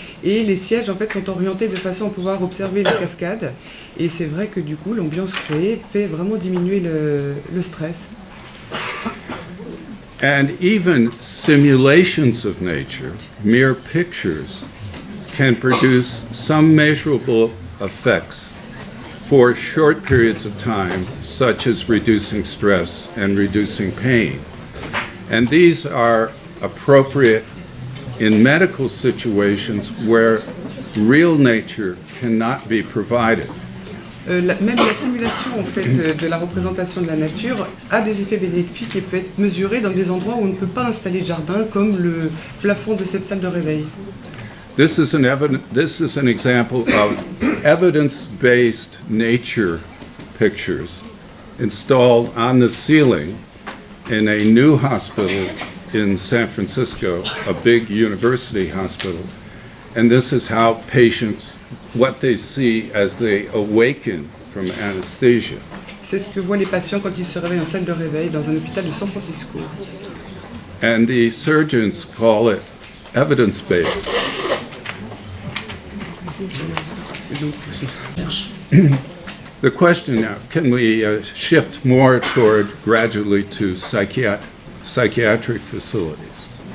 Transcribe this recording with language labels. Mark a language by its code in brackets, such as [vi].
[fr] Et les sièges en fait sont orientés de façon à pouvoir observer la cascade. Et c'est vrai que du coup, l'ambiance créée fait vraiment diminuer le stress. [en] And even simulations of nature, mere pictures, can produce some measurable effects for short periods of time, such as reducing stress and reducing pain. And these are appropriate in medical situations where real nature cannot be provided. [fr] Même la simulation en fait, de la représentation de la nature a des effets bénéfiques et peut être mesurée dans des endroits où on ne peut pas installer de jardin, comme le plafond de cette salle de réveil. [en] This is an example of evidence-based nature pictures installed on the ceiling in a new hospital in San Francisco, a big university hospital. And this is how patients, what they see as they awaken from anesthesia. [fr] C'est ce que voient les patients quand ils se réveillent en salle de réveil dans un hôpital de San Francisco. [en] And the surgeons call it evidence-based. The question now, can we shift more toward gradually to psychiatric facilities?